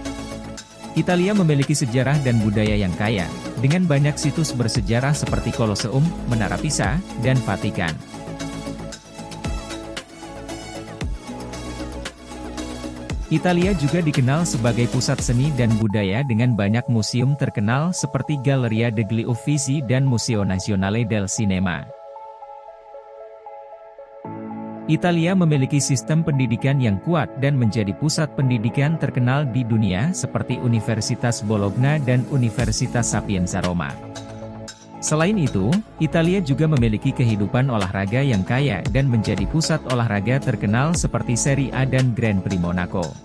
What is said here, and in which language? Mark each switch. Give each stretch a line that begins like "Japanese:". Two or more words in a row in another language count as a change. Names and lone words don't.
Indonesian: Italia memiliki sejarah dan budaya yang kaya, dengan banyak situs bersejarah seperti Colosseum, Menara Pisa, dan Vatikan. Italia juga dikenal sebagai pusat seni dan budaya dengan banyak museum terkenal seperti Galleria degli Uffizi dan Museo Nazionale del Cinema. Italia memiliki sistem pendidikan yang kuat dan menjadi pusat pendidikan terkenal di dunia seperti Universitas Bologna dan Universitas Sapienza Roma. Selain itu, Italia juga memiliki kehidupan olahraga yang kaya dan menjadi pusat olahraga terkenal seperti Serie A dan Grand Prix Monaco.